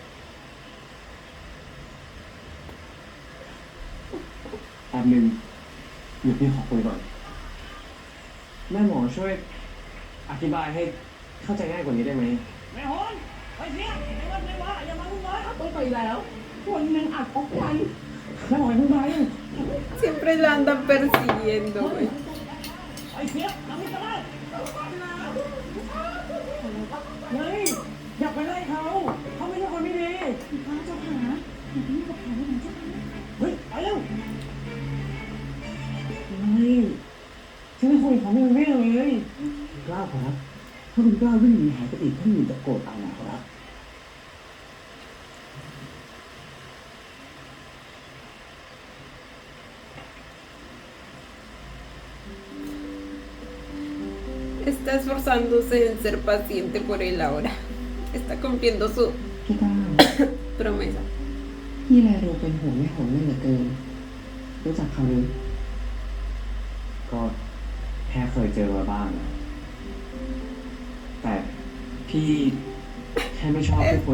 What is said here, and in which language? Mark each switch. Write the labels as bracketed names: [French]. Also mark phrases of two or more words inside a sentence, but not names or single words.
[Thai] แป๊บนึงเดี๋ยวพี่ขอคุยก่อน แม่หมอช่วยอธิบายให้เข้าใจง่ายกว่านี้ได้ไหม ต้องไปแล้วคนหนึ่งอัดออกไป แม่หมออย่าเพิ่งไป [Spanish] Siempre la andan persiguiendo, güey. [Thai] เฮ้ยอย่าไปไล่เขา เขาไม่ใช่คนไม่ดี พระเจ้าค่ะอย่าไปยุ่งกับเขาเลยนะเจ้าค่ะ เฮ้ย ไปเร็วไม่ฉันไม่คุยกับเขาไม่รู้เรื่องเลย กล้าครับ ถ้าคุณกล้าวิ่งหนีหายไปอีกท่านหนึ่งจะโกรธเอานะครับ [Spanish] Está esforzándose en ser paciente por él ahora. Está cumpliendo su [Thai] พี่ก้าว [Spanish] promesa. [Thai] พี่แลดูเป็นห่วงแม่หงนั่นเหลือเกิน รู้จักเขาหรือ ก็แค่เคยเจอมาบ้างนะแต่พี่แค่ไม่ชอบให้คน